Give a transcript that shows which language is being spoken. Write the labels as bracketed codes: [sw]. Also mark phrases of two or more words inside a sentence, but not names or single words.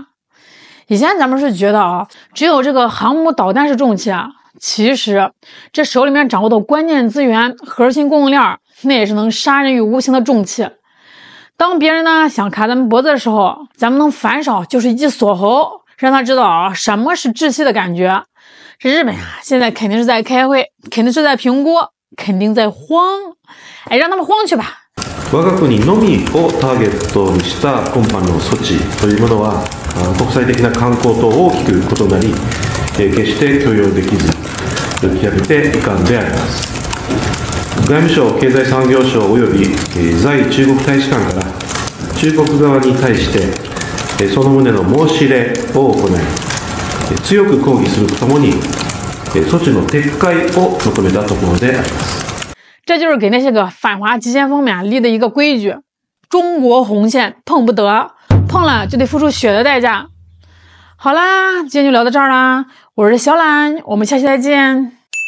[zh] 以前咱们是觉得啊，只有这个航母导弹是重器啊，其实这手里面掌握的关键资源、核心供应链，那也是能杀人于无形的重器。当别人呢想卡咱们脖子的时候，咱们能反手就是一记锁喉，让他知道啊什么是窒息的感觉。这日本啊，现在肯定是在开会，肯定是在评估，肯定在慌。让他们慌去吧。 [ja] 我が国のみをターゲットにした今般の措置というものは国際的な慣行と大きく異なり、決して許容できず、極めて遺憾であります。外務省、経済産業省及び在中国大使館から中国側に対してその旨の申し入れを行い、強く抗議するとともに措置の撤回を求めたところであります。 [zh] 这就是给那些个反华急先锋们立的一个规矩，中国红线碰不得，碰了就得付出血的代价。好啦，今天就聊到这儿啦，我是小懒，我们下期再见。